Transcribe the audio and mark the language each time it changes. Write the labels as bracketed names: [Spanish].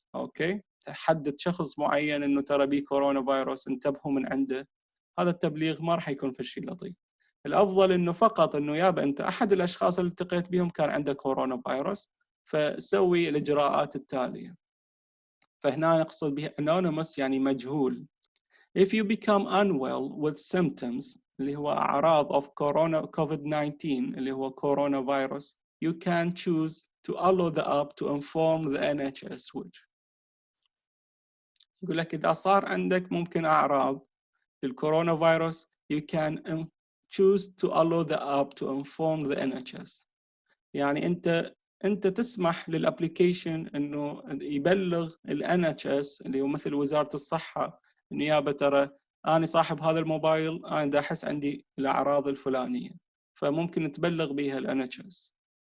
[Arabic] اوكي، تحدد شخص معين انه ترى بيه كورونا فيروس انتبهوا من عنده. هذا التبليغ ما راح يكون في الشيء لطيف. الافضل انه فقط انه يابا انت احد الاشخاص اللي التقيت بهم كان عنده كورونا فيروس، فسوي الاجراءات التاليه. فهنا نقصد به anonymous يعني مجهول. [English] If you become unwell with symptoms [Arabic] اللي هو اعراض [English] of COVID-19 [Arabic] اللي هو كورونا فيروس، [English] you can choose to allow the app to inform the NHSx. [Arabic] يقول لك اذا صار عندك ممكن اعراض للكورونا فيروس [English] you can choose to allow the app to inform the NHS. [Arabic] يعني انت تسمح للابليكيشن انه يبلغ ال NHS اللي هو مثل وزارة الصحة انه يابا ترى انا صاحب هذا الموبايل انا دا احس عندي الاعراض الفلانية، فممكن تبلغ بها ال NHS.